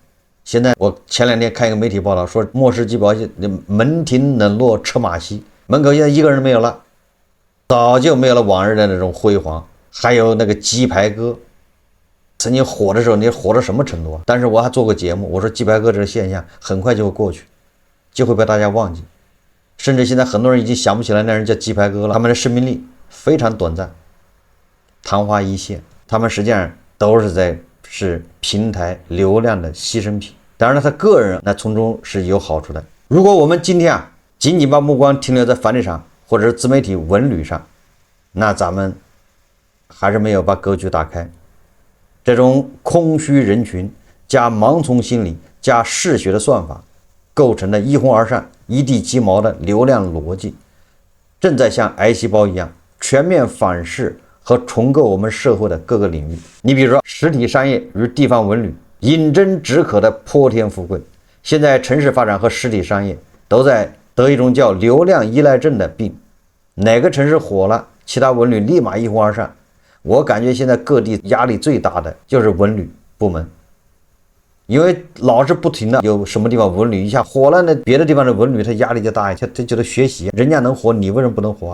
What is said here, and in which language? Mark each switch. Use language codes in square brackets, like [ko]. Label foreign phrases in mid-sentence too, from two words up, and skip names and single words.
[zh] 現在我前2天看一個媒體報道說，莫氏雞堡門庭冷落车馬稀，門口現在一個人沒有了，早就没有了往日的那種輝煌。還有那個雞排哥，曾經火的時候，你火到什麼程度啊？但是我還做過節目，我說雞排哥這個現象很快就會過去，就會被大家忘記，甚至现在很多人已經想不起來那人叫雞排哥了。他們的生命力非常短暫，曇花一現，他們實際上都是平台流量的犧牲品。當然了，他個人那从中是有好處的。如果我們今天僅僅把目光停留在房地產或者是自媒体文旅上，那咱們還是沒有把格局打開。這種空虛人群加盲從心理加嗜血的算法，構成了一哄而上一地雞毛的流量邏輯，正在像癌細胞一樣全面反噬和重構我們社會的各個領域。你比如說實體商業與地方文旅，飲鴆止渴的潑天富貴。現在城市發展和實體商業都在得一種叫流量依賴症的病，哪個城市火了，其他文旅立馬一哄而上。我感覺現在各地壓力最大的就是文旅部門，因為老是不停的有什麼地方文旅一下火了，那別的地方的文旅他壓力就大一些，他觉得学習人家能火，你為什麼不能火？